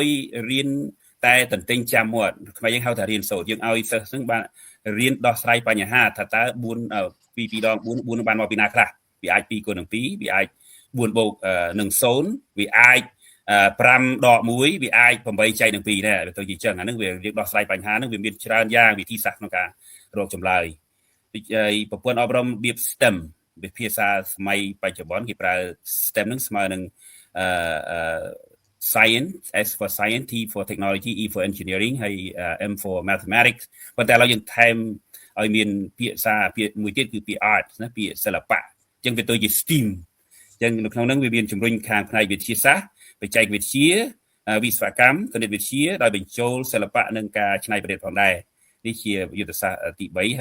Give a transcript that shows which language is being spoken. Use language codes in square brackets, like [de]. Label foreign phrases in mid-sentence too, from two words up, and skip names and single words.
[km] រៀនតែតន្ទិញចាំមាត់ខ្មែរយើងហៅថារៀនសូត្រយើងឲ្យសិស្សហ្នឹងបានរៀនដោះស្រាយបញ្ហាថាតើ4 2ដង4បានមកពីណាខ្លះវាអាច2គុណនឹង2វាអាច4បូកនឹង0វាអាច5ដក1វាអាច8ចែកនឹង2ដែរវាទៅជាអញ្ចឹងអាហ្នឹងវាយើងដោះស្រាយបញ្ហាហ្នឹងវាមានច្រើនយ៉ាងវិធីសាស្ត្រក្នុងការរកចម្លើយហើយប្រព័ន្ធអប់រំរបៀប STEM វិភាសាសម័យបច្ចុប្បន្នគេប្រើ STEM ហ្នឹងស្មើនឹង [en] science S for science T for technology E for engineering [km] ហើយ [en] M for mathematics [km] ប៉ុន្តែឥឡូវយើងថែមឲ្យមានពាក្យមួយទៀតគឺពាក្យ art ណាពាក្យសិល្បៈអញ្ចឹងវាទៅជា STEAM អញ្ចឹងនៅក្នុងហ្នឹងវាមានជំ រុញខាងផ្នែកវិទ្យាសាស្ត្របច្ចេកវិទ្យាវិស្វកម្មគណិតវិទ្យាដោយបញ្ចូលសិល្បៈនិងការច្នៃប្រឌិតផងដែរនេះជាយុទ្ធសាស្ត្រទី3